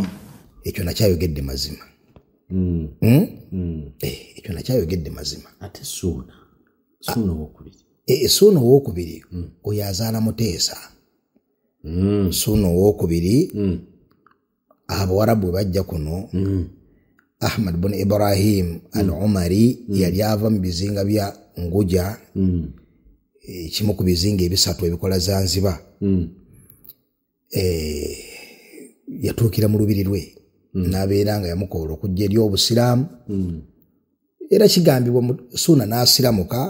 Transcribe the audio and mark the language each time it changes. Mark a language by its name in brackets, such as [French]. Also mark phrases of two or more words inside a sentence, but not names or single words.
[Ganda] Ekyo nakyayogedde mazima. Ekyo nakyayogedde mazima. Ate Ssuuna owookubiri. Ssuuna owookubiri oyo azaala Muteesa. Ssuuna owookubiri Abawarabu bwe bajja kuno Ahmad bin Ibrahim al-Umari yali ava mu bizinga bya Nguja, kimu ku bizinga ebisatu ebikola Zanzibar. Yatuukira mu lubiri lwe n'abeera nga yamukoola okujja eri Obusiraamu. Era kigambibwa Ssuuna n'asiramuka.